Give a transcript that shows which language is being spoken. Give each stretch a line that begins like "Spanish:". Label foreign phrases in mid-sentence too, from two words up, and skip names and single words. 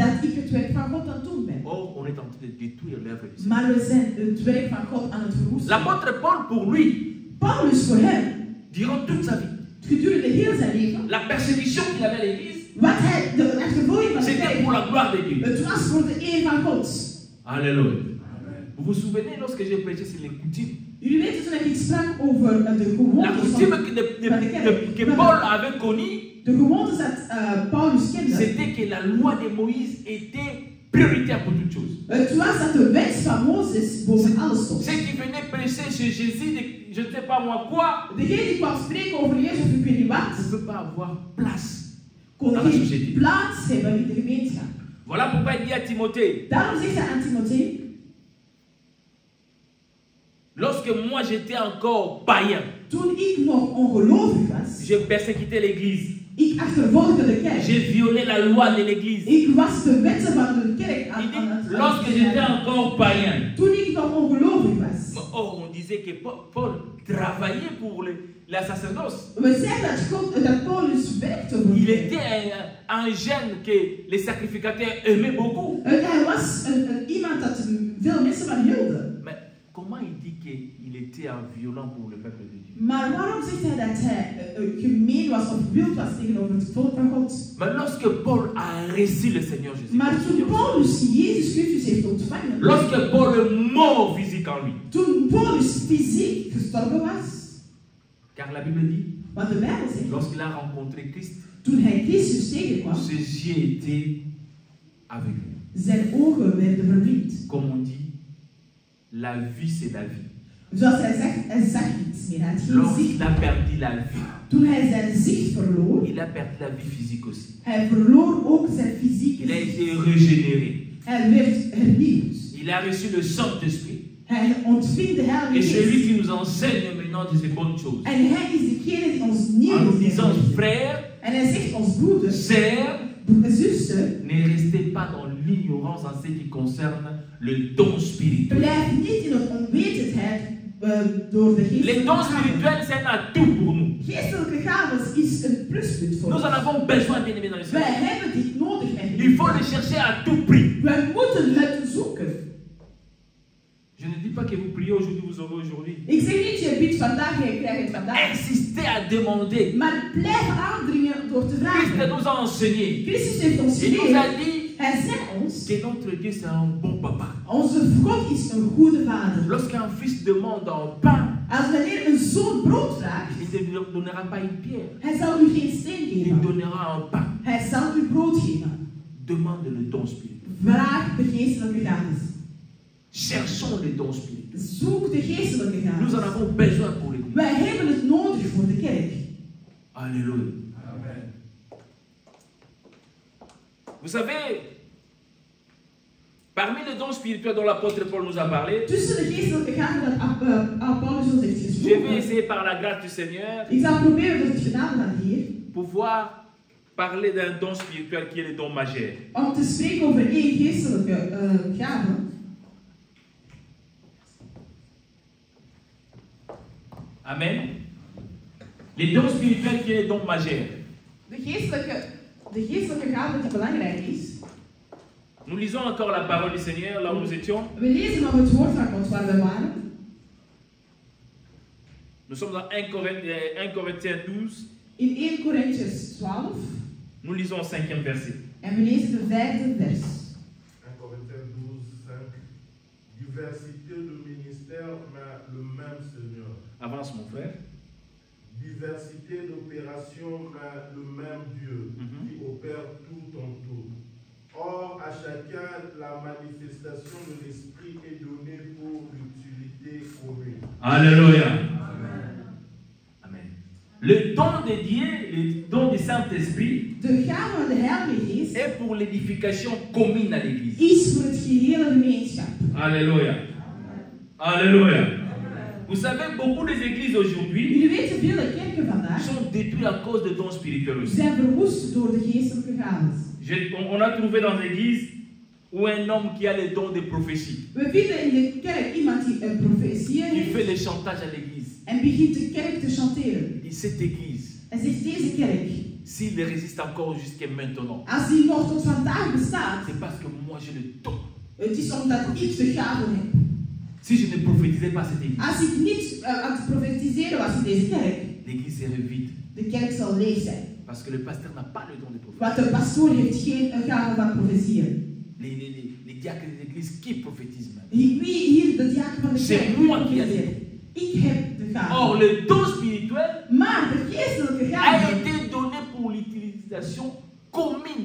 Dutch: dat ik het werk van God aan het doen ben.
French: Or, on est en train de détruire l'œuvre du Seigneur.
Dutch: Maar we zijn het werk van God aan het verwoesten.
French: L'apôtre Paul, pour lui,
Dutch: Paulus voor hem,
French: durant toute sa vie,
Dutch: gedurende heel zijn leven,
French: la persécution qu'il avait à l'église,
Dutch: wat hij, de achtervolging van de
French: c'était
Dutch: kerk,
French: pour la gloire de Dieu.
Dutch: het was voor de eer van God.
French: Alléluia. Vous vous souvenez lorsque j'ai prêché sur les coutumes?
Dutch: Jullie weten toen ik sprak over de
French: La
Dutch: gewoontes
French: coutume
Dutch: van,
French: que Paul avait connue,
Dutch: de gewoontes dat Paulus kende.
French: c'était que la loi de Moïse était prioritaire pour toute chose.
Dutch: Het was dat de wet van Mozes boven alles stond.
French: Ceux qui venaient prêcher chez Jésus, je ne sais pas moi quoi,
Dutch: Degene die kwam spreken over Jezus of ik weet niet wat,
French: ne peut pas avoir place.
Dutch: kon
French: Dans la
Dutch: geen
French: société.
Dutch: plaats hebben in de gemeenschap.
French: Voilà pourquoi il dit à Timothée,
Dutch: Daarom zegt hij aan Timothée,
French: lorsque moi j'étais encore païen,
Dutch: toen ik nog ongelovig was,
French: j'ai persécuté l'église,
Dutch: ik achtervolgde de kerk.
French: j'ai violé la loi de l'église.
Dutch: Ik was de wetten van de kerk aan
French: Il dit,
Dutch: het
French: lorsque j'étais encore païen,
Dutch: toen ik nog ongelovig was.
French: oh, on disait que Paul travaillait pour la sacerdoce.
Dutch: We zeiden dat Paulus werkte voor
French: Il
Dutch: de kerk.
French: était un jeune que les sacrificateurs aimaient beaucoup.
Dutch: Hij was iemand dat veel mensen van hielden.
French: Mais comment il dit qu'il était un violent pour le peuple de Dieu?
Dutch: Maar waarom zegt hij dat hij gemeen was of wild was tegenover het volk van God?
French: Mais lorsque Paul a reçu le Seigneur Jésus,
Dutch: Maar toen Paulus Jezus Christus heeft ontvangen,
French: lorsque Paul est mort physique en lui,
Dutch: toen Paulus fysiek gestorven was.
French: Car la Bible dit,
Dutch: Want de Bijbel zegt,
French: lorsqu'il a rencontré Christ,
Dutch: toen hij Christus tegenkwam,
French: ses yeux étaient aveugles.
Dutch: zijn ogen werden verblind.
French: Comme on dit, la vie c'est la vie.
Dutch: Zoals hij zegt, hij zag niets meer. Hij had geen
French: Lorsqu'il
Dutch: zicht.
French: a perdu la vie,
Dutch: Toen hij zijn zicht verloor,
French: il a perdu la vie physique aussi.
Dutch: hij verloor ook zijn fysieke
French: Il a
Dutch: zicht.
French: été régénéré.
Dutch: Hij werd hernieuwd.
French: Il a reçu le Saint-Esprit.
Dutch: Hij ontving de
French: Et
Dutch: Heilige
French: c'est lui
Dutch: Geest.
French: qui nous enseigne maintenant de ces bonnes choses.
Dutch: En hij is degene die ons En nieuw
French: nous disant,
Dutch: leert.
French: frères,
Dutch: En hij zegt ons broeders,
French: sœurs,
Dutch: zussen,
French: ne restez pas dans l'ignorance en ce qui concerne le don spirituel.
Dutch: blijf niet in het onwetendheid door de
French: Les
Dutch: geestelijke
French: dons
Dutch: gaven.
French: spirituels, c'est un atout pour nous.
Dutch: Geestelijke gaven is een pluspunt voor
French: Nous en
Dutch: ons.
French: avons besoin, bien aimés dans le
Dutch: Wij
French: Seigneur.
Dutch: hebben dit nodig.
French: Il faut les chercher à tout prix.
Dutch: Wij moeten het zoeken.
French: Je ne dis pas que vous priez aujourd'hui, vous aurez aujourd'hui.
Dutch: Ik zeg niet, je bidt vandaag, je krijgt het vandaag.
French: Insistez à demander.
Dutch: Maar blijf aandringen door te
French: Christ
Dutch: vragen.
French: nous a enseigné.
Dutch: Christus heeft ons
French: Il nous a
Dutch: geleerd.
French: dit
Dutch: Hij zei ons,
French: que notre Dieu c'est un bon papa.
Dutch: onze God is een goede vader.
French: Lorsqu'un fils demande un pain,
Dutch: Als wanneer een zoon brood vraagt,
French: il ne donnera pas une pierre.
Dutch: hij zal u geen steen
French: Il
Dutch: geven.
French: donnera un pain.
Dutch: Hij zal u brood geven.
French: Demande le don spirituel.
Dutch: Vraag de geestelijke gaven.
French: Cherchons les dons spirituels.
Dutch: Zoek de geestelijke
French: Nous en
Dutch: gaven.
French: avons besoin pour l'Église.
Dutch: Wij hebben het nodig voor de kerk.
French: Alléluia. Vous savez, parmi les dons spirituels dont l'apôtre Paul nous a parlé,
Dutch: Tussen de geestelijke gaven dat Paulus ons heeft
French: je vais
Dutch: gesproken.
French: essayer par la grâce du Seigneur
Dutch: Ik zal proberen door het genade van de Heer
French: pouvoir parler d'un don spirituel qui est le don majeur.
Dutch: om te spreken over één geestelijke gave.
French: Amen. Les dons spirituels qui est le don majeur.
Dutch: De geestelijke gave die belangrijk is.
French: Nous lisons encore la parole du Seigneur là où nous étions.
Dutch: We lezen nog het woord van God waar we waren.
French: Nous sommes dans 1 Corinthiens 12.
Dutch: In 1 Corinthians 12.
French: Nous lisons au 5e verset.
Dutch: En we lezen de 5e vers.
French: 1 Corinthiens 12, 5. Diversité de ministères, mais le même Seigneur. Avance mon frère. Diversité d'opérations, mais le même Dieu qui opère tout en tout. Or, à chacun, la manifestation de l'Esprit est donnée pour l'utilité commune. Alléluia. Amen. Le don de Dieu, le don du Saint-Esprit,
Dutch: De gave van de Heilige Geest
French: est pour l'édification commune à l'Église.
Dutch: is voor het gehele gemeenschap.
French: Alléluia. Alléluia. Vous savez, beaucoup des églises aujourd'hui
Dutch: Jullie weten, vele kerken vandaag
French: sont détruites à cause de dons spirituels aussi.
Dutch: zijn verwoest door de geestelijke gaven.
French: On a trouvé dans l'église où un homme qui a le don de prophétie,
Dutch: We vinden in de kerk iemand die een profetie
French: qui fait
Dutch: heeft
French: le chantage à l'église.
Dutch: en begint de kerk te chanteren.
French: Et cette église,
Dutch: En zegt deze kerk,
French: s'il résiste encore jusqu'à maintenant,
Dutch: als die nog tot vandaag bestaat,
French: c'est parce que moi j'ai le don.
Dutch: het is omdat ik de gaven heb.
French: Si je ne prophétisais pas cette église,
Dutch: Als ik niet aan het profetiseren was in deze kerk,
French: l'église serait vide.
Dutch: de kerk zal leeg zijn.
French: Parce que le pasteur n'a pas le don de prophétie.
Dutch: Want de pastoor heeft geen gave van profetieën.
French: Les diacres de l'église qui prophétisent même.
Dutch: Wie hier de diaken van de
French: C'est
Dutch: kerk
French: moi qui ai
Dutch: profeteert? Ik heb de gave.
French: Or, le don spirituel
Dutch: Maar de geestelijke
French: a
Dutch: gave,
French: été donné pour l'utilisation commune.